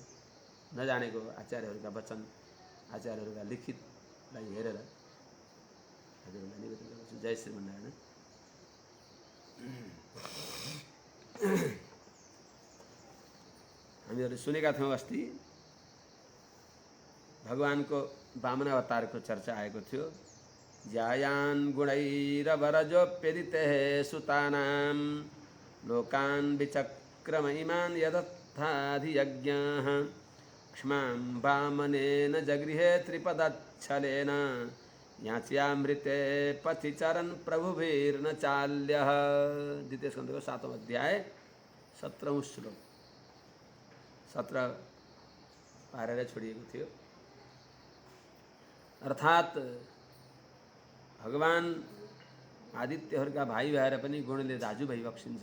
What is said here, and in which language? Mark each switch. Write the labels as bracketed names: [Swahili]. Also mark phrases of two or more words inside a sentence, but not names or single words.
[Nepali] नजानेको आचार्यहरूका वचन, आचार्यहरूका लिखितलाई हेरेर हजुरहरूलाई निवेदन गर्दछु। जय श्रीमन्नारायण। हामीहरूले सुनेका थियौँ अस्ति भगवानको वामन अवतारको चर्चा आएको थियो। [Sanskrit] ज्यायान गुणैरवरजोप्यदिते सुतानां लोकान् विचक्रम इमान् यदर्थाधियज्ञः क्ष्मां वामनेन जगृहे त्रिपदच्छलेन याच्यामृते पथि चरन् प्रभुभिर्न चाल्यः। [Nepali] द्वितीय स्कन्धको 7औं अध्याय 17औं श्लोक 17 पारेर छोडिएको थियो। अर्थात् भगवान आदित्यहरूका भाइ भएर पनि गुणले दाजु भइबक्सिन्छ।